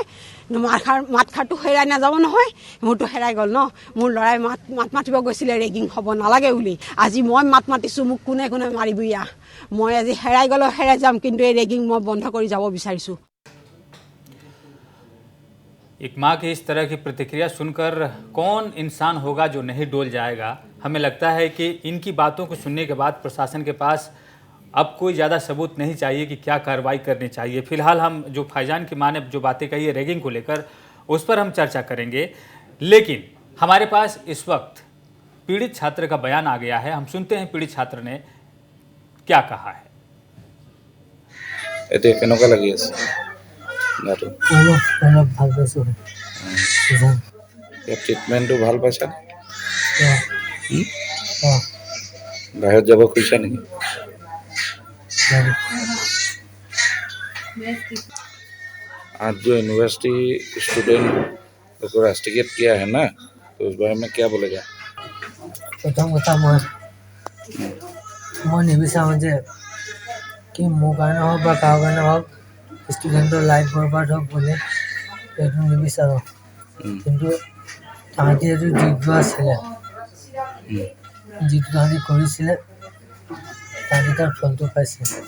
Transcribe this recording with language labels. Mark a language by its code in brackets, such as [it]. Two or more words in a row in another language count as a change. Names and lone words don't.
[as] মাত খাৰটো হেৰাই নাযাব নহয়। মোৰতো হেৰাই গ'ল ন। মোৰ ল'ৰাই মাত মাতিব গৈছিলে ৰেগিং হ'ব নালাগে বুলি। আজি মই মাত মাতিছোঁ, মোক কোনে মাৰিব। মই আজি হেৰাই যাম, কিন্তু এই ৰেগিং মই বন্ধ কৰি যাব বিচাৰিছোঁ। [hi] एक माँ की इस तरह की प्रतिक्रिया सुनकर कौन इंसान होगा जो नहीं डोल जाएगा। हमें लगता है कि इनकी बातों को सुनने के बाद प्रशासन के पास अब कोई ज़्यादा सबूत नहीं चाहिए कि क्या कार्रवाई करनी चाहिए। फिलहाल हम जो फैजान की माँ ने जो बातें कही है रैगिंग को लेकर, उस पर हम चर्चा करेंगे। लेकिन हमारे पास इस वक्त पीड़ित छात्र का बयान आ गया है। हम सुनते हैं पीड़ित छात्र ने क्या कहा है। [as] এতিয়া কেনেকুৱা লাগি আছে গাটো? অলপ ভাল পাইছোঁ। ইয়াৰ ট্ৰিটমেণ্টটো ভাল পাইছা? অঁ বাহিৰত যাব খুজিছা নেকি? [hi] आज जो [en] university student [hi] को रास्ट्रीय किया है ना, तो उस बारे में क्या बोलेगा? [as] প্ৰথম কথা মই নিবিচাৰোঁ যে কি মোৰ কাৰণে হওক বা কাৰো কাৰণে হওক ষ্টুডেণ্টৰ লাইফ বৰবাদ হওক বুলি সেইটো নিবিচাৰোঁ। কিন্তু তাহাঁতি এইটো যোগ্য আছিলে, যিটো তাহাঁতি কৰিছিলে তাহাঁতি তাৰ ফলটো পাইছে।